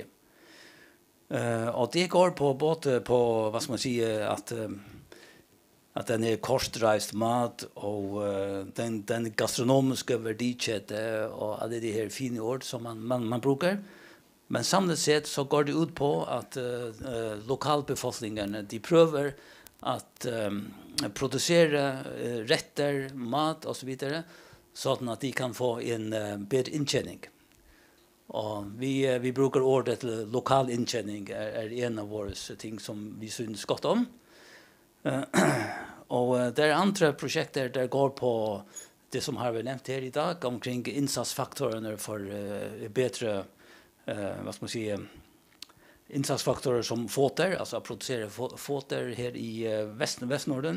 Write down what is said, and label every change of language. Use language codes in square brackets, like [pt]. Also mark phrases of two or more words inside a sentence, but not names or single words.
[no] Og det går på både på, hva skal man si, at den er kortreist mat og den gastronomiske verdikjede og alle de her fine ord som man bruker. Men samlet sett så går det ut på at lokalbefolkningen, de prøver at [sv] producera rätter, mat och så vidare så att de kan få en bättre intjäning. Och vi brukar ordet lokal intjäning är en av våra ting som vi syns gott om. Och det är andra projekt där går på det som har vi nämnt här idag omkring insatsfaktorerna för bättre vad ska man säga insatsfaktorer som fåter, alltså att producera fåter här i Västnorden.